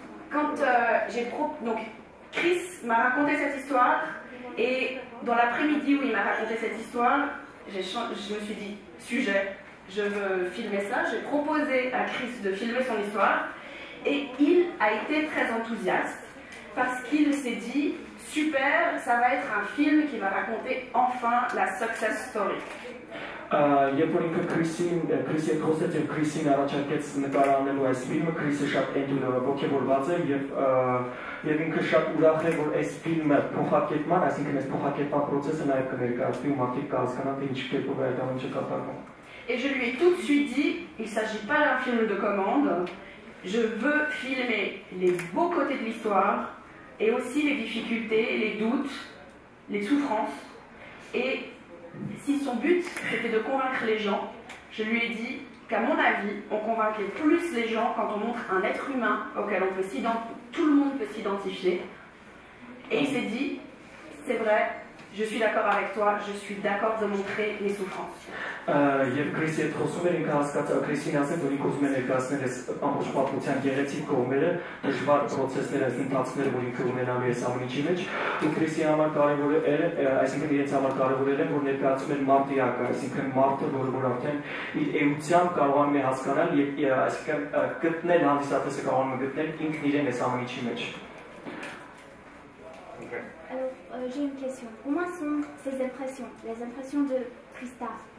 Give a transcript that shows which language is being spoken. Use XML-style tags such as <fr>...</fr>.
<fr>Quand donc Chris m'a raconté cette histoire, et dans l'après-midi où il m'a raconté cette histoire, je me suis dit, sujet, je veux filmer ça. J'ai proposé à Chris de filmer son histoire, et il a été très enthousiaste, parce qu'il s'est dit, super, ça va être un film qui va raconter enfin la success story.</fr> <hy>Երբ որ ինքը Քրիսին հետ խոսեց եւ Քրիսին առաջարկեց նկարանելու այս ֆիլմը, Քրիսը շատ ոգևորված էր եւ ինքը շատ ուրախ էր, որ այս ֆիլմը փոխակերպման, այսինքն այս փոխակերպման process-ը նաեւ կներկայացվի ու մարդիկ կհասկանան թե ինչ կերպով է այդ ամենը կատարվում։</hy> <fr>Et je lui ai tout de suite dit, il ne s'agit pas d'un film de commande, je veux filmer les beaux côtés de l'histoire et aussi les difficultés, les doutes, les souffrances. Et si son but c'était de convaincre les gens, je lui ai dit qu'à mon avis, on convainquait plus les gens quand on montre un être humain auquel on peut tout le monde peut s'identifier. Et il s'est dit, c'est vrai, je suis d'accord avec toi, je suis d'accord de montrer mes souffrances.</fr> <hy>Եվ Քրիսի հետ խոսում էր, ինքը հասկացավ, Քրիսին ասել, որ ինքը ուզում է ներկայացնել այս ամբողջ պատմության գեղեցիկ կողմերը, դժվար process-ները, այս ընթացքները, որ ինքը ունենալու է այս ամենի մեջ, ու Քրիսի համար կարևոր է, այսինքն իրենց համար կարևորել են, որ ներկայացում են մարդիակը, այսինքն մարդը, որ արդեն իր էությամբ կարողանում է հասկանալ եւ այսինքն գտնել հանդիսատեսը կարողանում է գտնել ինքն իրեն այս ամենի մեջ։</hy> <fr>Alors, j'ai une question. Comment sont ces impressions, les impressions de Christa?</fr>